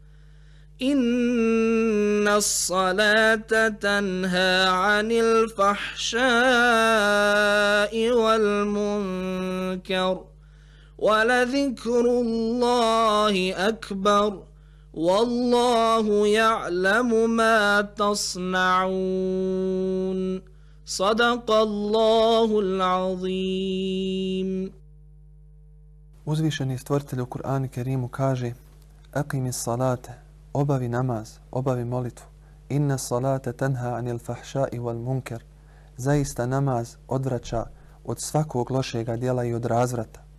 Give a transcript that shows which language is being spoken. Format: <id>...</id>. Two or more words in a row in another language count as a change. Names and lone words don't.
<ar>إن الصلاة تنهى عن الفحشاء والمنكر ولذكر الله أكبر والله يعلم ما تصنعون صدق الله العظيم.</ar> <bs>Uzvišeni stvoritelj u Kur'anu Kerimu kaže:</bs> <ar>أقم الصلاة,</ar> <bs>obavi namaz, obavi molitvu.</bs> <ar>إن الصلاة تنهى عن الفحشاء والمنكر.</ar> <bs>Zaista namaz odvraća od svakog lošega djela i od razvrata.</bs>